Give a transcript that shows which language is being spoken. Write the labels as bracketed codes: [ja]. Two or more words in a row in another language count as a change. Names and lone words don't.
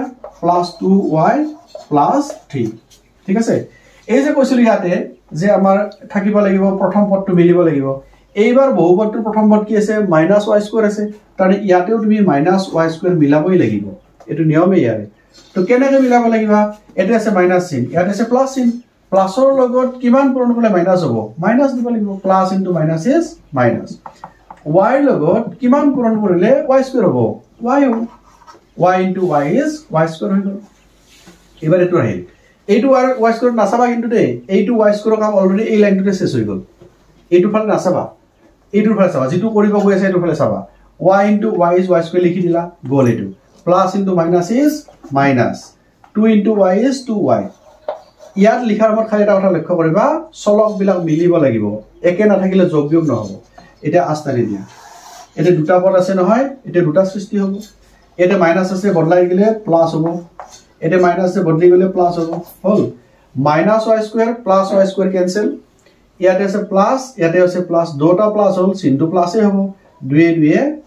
[en] plus 2y plus 3 [as] ঠিক আছে এই যে কৈছিল ইয়াতে যে আমাৰ থাকিব লাগিব প্ৰথম পদটো মিলিব লাগিব এইবাৰ বহুপদটোৰ প্ৰথম পদ কি আছে [en] minus y square [as] আছে তাৰ ইয়াতেও তুমি [en] minus y square [as] মিলাবই লাগিব এটো নিয়মে ইয়াৰে তো কেনেকৈ মিলাব লাগিব এটো আছে মাইনাস চিন ইয়াতে আছে প্লাস চিন প্লাসৰ লগত কিমান পূৰণ কৰিলে মাইনাস হ'ব মাইনাস দিব লাগিব [en] plus into minus is minus [as] y লগত কিমান পূৰণ কৰিলে y স্কয়াৰ হ'ব y হ'ব [en] y into y is y square [as] হৈ গল এবাৰ এটো আহিল এইটো আৰু [en] y square [as] নাছাবা কিন্তু দে এইটো [en] y square [as] কাম অলৰেডি এই লাইনটোতে শেষ হৈ গল এইটো ফালে নাছাবা এইটোৰ ফালে চাবা যেটো কৰিব গৈ আছে এইটো ফালে চাবা [en] y into y is y square [as] লিখি দিলা গল এইটো [en] plus into minus is minus 2 into y is 2y [as] ইয়াত লিখাৰ সময়ত খালি এটা কথা লক্ষ্য কৰিবা চলক বিলাক মিলিব লাগিব একে না থাকিলে যোগবিয়োগ নহব এটা আস্তাৰি দিয়া এটা দুটা পদ আছে নহয় এটা দুটা সৃষ্টি হ'ব এতে মাইনাস আছে বদলাই গলে প্লাস হ'ব এতে মাইনাস আছে বদলি গলে প্লাস হ'ব হল [en] minus y square plus y square cancel [as] ইয়াতে আছে প্লাস ইয়াতে আছে প্লাস দুটা প্লাস হল চিনটো প্লাসে হ'ব 2 2